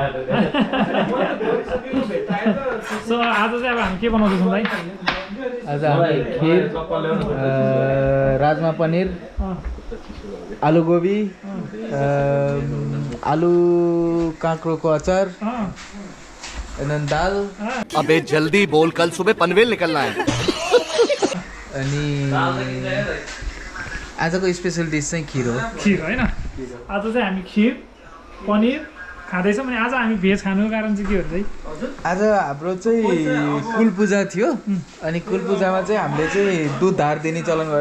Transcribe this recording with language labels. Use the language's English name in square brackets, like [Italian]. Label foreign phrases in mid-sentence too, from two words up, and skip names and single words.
[Nepali] सो आज चाहिँ अब हामी के बनाउँदैछौँ दाइ? आज हामी खिर, राजमा पनिर, आलु गोभी, आलु काँक्रोको अचार, and दाल। [Hindi] अबे जल्दी बोल, कल सुबह पनवेल निकलना है। [Nepali] अनि आजको [English] special dish [Nepali] चाहिँ खिर हो। खिर होइन, आज चाहिँ हामी खिर पनिर खाँदैछौँ। अनि आज हामी भेज खानुको कारण चाहिँ के हो चाहिँ आज हाम्रो चाहिँ कुल पूजा थियो। अनि कुल पूजामा चाहिँ हामीले चाहिँ दुध धार दिने चलन गर्छ।